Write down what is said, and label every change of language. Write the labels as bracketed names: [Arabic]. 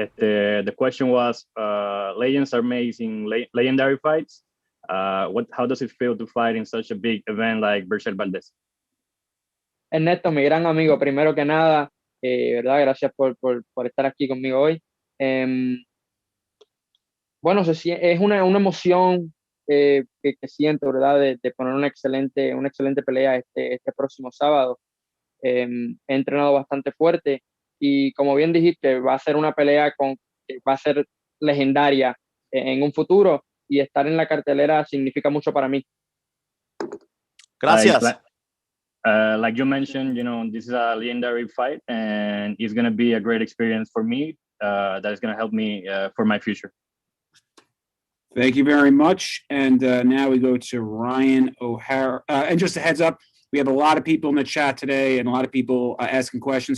[English] The question was, legends are amazing, legendary fights. How does it feel to fight in such a big event like Berchelt Valdez? [Spanish] Ernesto, mi gran amigo, primero que nada, ¿verdad? Gracias por estar aquí conmigo hoy. Bueno, es una emoción que siento, ¿verdad? De poner una excelente pelea este próximo sábado. He entrenado bastante fuerte y como bien dijiste, va a ser una pelea que va a ser legendaria en un futuro y estar en la cartelera significa mucho para mí. Gracias. [English] Like you mentioned, this is a legendary fight and it's going to be a great experience for me that is going to help me for my future. Thank you very much. And now we go to Ryan O'Hara. And just a heads up, we have a lot of people in the chat today and a lot of people asking questions.